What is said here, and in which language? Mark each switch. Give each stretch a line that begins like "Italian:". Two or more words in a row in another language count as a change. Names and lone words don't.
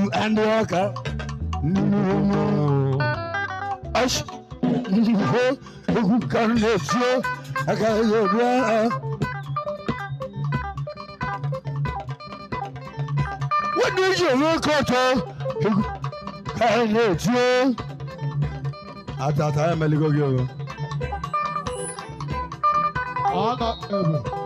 Igbo: Ndị ọka, ndị nụrụ mma. Ash, egwu ka m na-eti, aka ya ebu agha.
English: What do you mean, coach?
Igbo: Ata, ata, ya meligo gị o. Honorable.